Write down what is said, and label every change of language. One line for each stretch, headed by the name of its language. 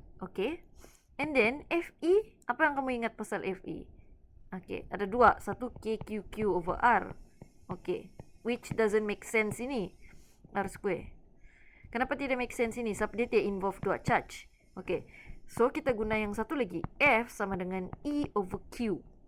Malay: Okay,
English: and then
Malay: Fe, apa yang kamu ingat pasal Fe? Okay, ada dua, satu KQQ over R.
English: Okay, which doesn't make sense
Malay: ini,
English: R square.
Malay: Kenapa tidak
English: make sense
Malay: ini? Sebab dia tidak involve dua charge. Okay, so kita guna yang satu lagi, F sama dengan E over Q.